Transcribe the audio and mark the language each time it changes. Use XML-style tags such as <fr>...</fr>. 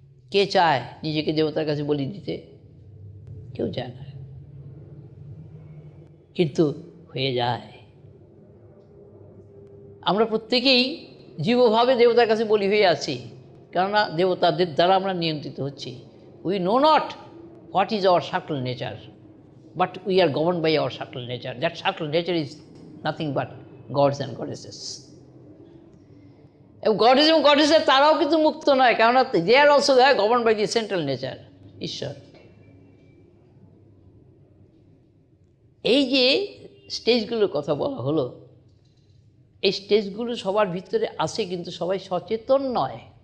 <bn>কে চায় নিজেকে দেবতার কাছে বলি দিতে? কেউ যায় না, কিন্তু হয়ে যায়। আমরা প্রত্যেকেই জীবভাবে দেবতার কাছে বলি হয়ে আছি, কেননা দেবতাদের দ্বারা আমরা নিয়ন্ত্রিত হচ্ছি।</bn> <en>We know not what is our subtle nature, but we are governed by our subtle nature. That subtle nature is nothing but gods and goddesses.</en> <bn>এবং গডেস এবং গডেসের তারাও কিন্তু মুক্ত নয়, কেননা দে are also govern by the central nature, ঈশ্বর। এই যে স্টেজগুলোর কথা বলা হলো, এই স্টেজগুলো সবার ভিতরে আছে, কিন্তু সবাই সচেতন নয়।</bn>